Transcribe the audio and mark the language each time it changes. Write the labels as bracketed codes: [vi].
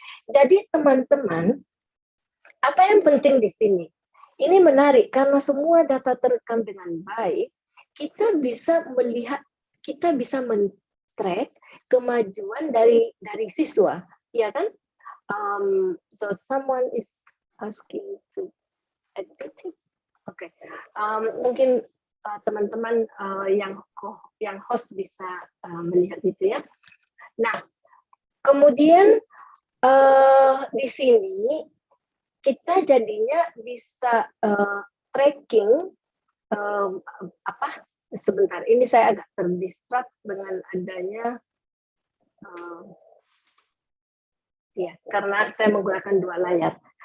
[id] Jadi teman-teman, apa yang penting di sini? Ini menarik karena semua data terekam dengan baik, kita bisa melihat, kita bisa men-track kemajuan dari siswa, ya kan? [en] So someone is asking to edit it. [id] Oke, mungkin teman-teman yang host bisa melihat itu ya. Nah, kemudian di sini kita jadinya bisa tracking sebentar, ini saya agak terdistract dengan adanya ya, karena saya menggunakan 2 layar.